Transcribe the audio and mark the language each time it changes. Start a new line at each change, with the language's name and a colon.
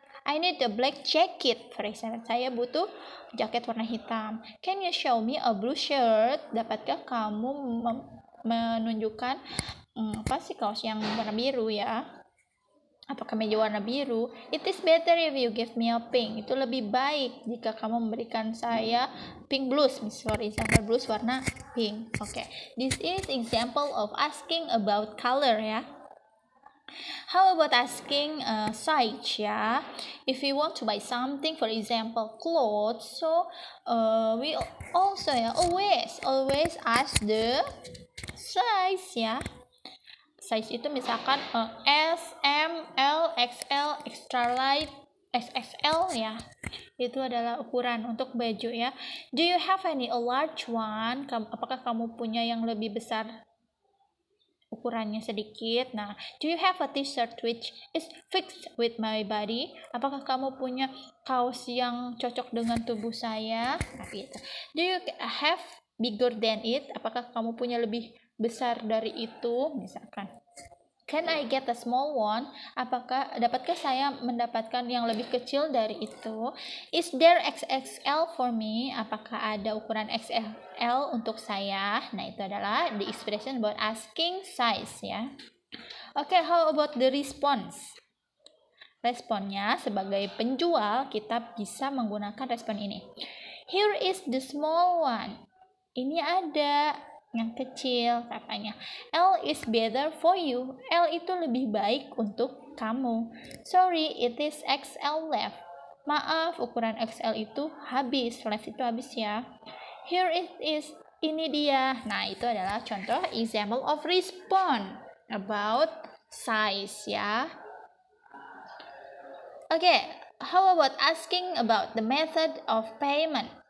English: I need a black jacket. For example,
Indonesian: saya butuh jaket warna hitam.
English: Can you show me a blue shirt?
Indonesian: Dapatkah kamu menunjukkan kaos yang warna biru ya, atau kemeja warna biru?
English: It is better if you give me a pink.
Indonesian: Itu lebih baik jika kamu memberikan saya pink blouse.
English: For example,
Indonesian: blouse warna pink.
English: Okay, this is example of asking about color ya. How about asking size ya? If you want to buy something, for example clothes, so we also ya always ask the size ya.
Indonesian: Size itu misalkan S, M, L, XL,
English: extra large,
Indonesian: XXL ya. Itu adalah ukuran untuk baju ya.
English: Do you have any a large one?
Indonesian: Apakah kamu punya yang lebih besar, ukurannya sedikit?
English: Nah, do you have a t-shirt which is fixed with my body?
Indonesian: Apakah kamu punya kaos yang cocok dengan tubuh saya? Nah, gitu.
English: Do you have bigger than it?
Indonesian: Apakah kamu punya lebih besar dari itu?
English: Misalkan, can I get a small one?
Indonesian: Dapatkah saya mendapatkan yang lebih kecil dari itu?
English: Is there XXL for me?
Indonesian: Apakah ada ukuran XXL untuk saya? Nah, itu adalah
English: the expression about asking size ya. Okay, how about the response?
Indonesian: Responnya sebagai penjual kita bisa menggunakan respon ini.
English: Here is the small one.
Indonesian: Ini ada yang kecil katanya.
English: L is better for you.
Indonesian: L itu lebih baik untuk kamu.
English: Sorry, it is XL left.
Indonesian: Maaf, ukuran XL itu habis. Left itu habis ya.
English: Here it is.
Indonesian: Ini dia. Nah, itu adalah contoh
English: example of response about size ya. Okay, how about asking about the method of payment?